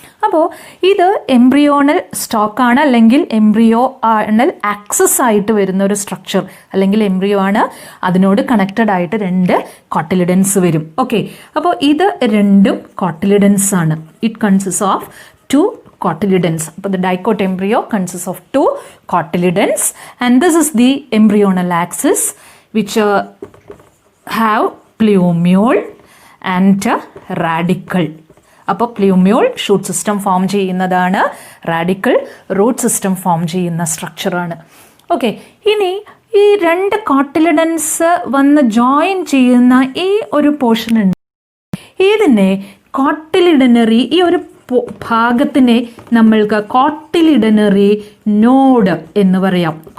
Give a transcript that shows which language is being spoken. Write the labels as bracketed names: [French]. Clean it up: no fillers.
[Malayalam] അപ്പോൾ ഇത് എംബ്രിയോണൽ സ്റ്റോക്കാണ് അല്ലെങ്കിൽ എംബ്രിയോണൽ ആക്സസ് ആയിട്ട് വരുന്ന ഒരു സ്ട്രക്ചർ അല്ലെങ്കിൽ എംബ്രിയോ ആണ്. അതിനോട് കണക്റ്റഡ് ആയിട്ട് രണ്ട് കോട്ടിലിഡൻസ് വരും. ഓക്കെ, അപ്പോൾ ഇത് രണ്ടും കോട്ടിലിഡൻസ് ആണ്. [English] It consist of two cotyledons. അപ്പോൾ the dicot embryo consists of two cotyledons and this is the embryonal axis which have plumule and radicle. [Malayalam] അപ്പോൾ പ്ലൂമ്യൂൾ ഷൂട്ട് സിസ്റ്റം ഫോം ചെയ്യുന്നതാണ്, റാഡിക്കൽ റൂട്ട് സിസ്റ്റം ഫോം ചെയ്യുന്ന സ്ട്രക്ചറാണ്. Okay, ഇനി ഈ രണ്ട് cotyledons വന്ന് join ചെയ്യുന്ന ഈ ഒരു പോർഷൻ ഉണ്ട്, ഇതിനെ കോട്ടിലിഡനറി, ഈ ഒരു ഭാഗത്തിനെ നമ്മൾക്ക് കോട്ടിലിഡനറി നോഡ് എന്ന് പറയാം.